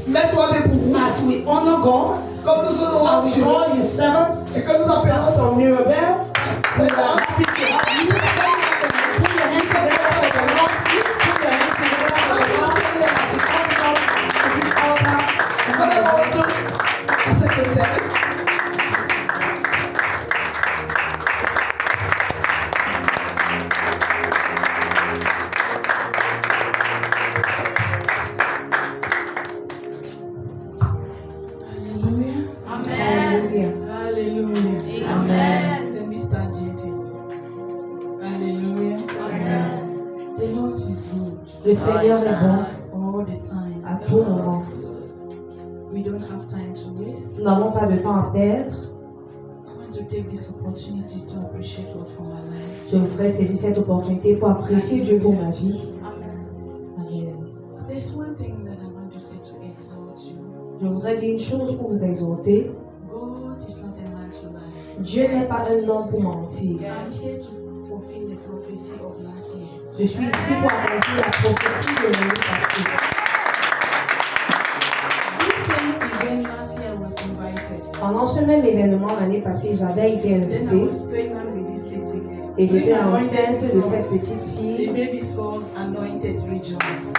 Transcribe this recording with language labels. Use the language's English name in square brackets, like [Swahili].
[French] Mets-toi debout. [English] As we honor God, [French] Comme nous honorons [English] and we [French] Dieu. [English] call His servant, [French] Et que nous appelons [English] Pastor Mirabel, we [French] Seigneur. [English] are happy to have you. Put your hands together for the Lord. Put your hands together for the Lord. As she comes up to this altar. [French] Comme un retour à cette terre. [English] Hallelujah. Hallelujah. Hallelujah. Amen. Let me start chanting. Hallelujah. Amen. The Lord is good [French] Le Seigneur est bon [English] all the time. [French] à tout moment. [English] We don't have time to waste. [French] Nous n'avons pas de temps à perdre. [English] I want to take this opportunity to appreciate God for my life. [French] Je voudrais saisir cette opportunité pour apprécier Dieu pour ma vie. [English] Amen. There's one thing that I want to say to exalt you. [French] Je voudrais dire une chose pour vous exhorter. [English] God is not a man to lie. [French] Dieu n'est pas un homme pour mentir. [English] I'm here to fulfill the prophecy of last year. [French] Je suis ici pour accomplir la prophétie de l'année passée. [English] This same event last year I was invited. [French] Pendant ce même événement l'année passée, j'avais été [English] Then I [French] invitée [English] was pregnant with this little girl. [French] et j'étais [English] Being anointed [French] enceinte de [English] from- [French] cette petite [English] The [French] fille. [English] baby's called Anointed Rejoice.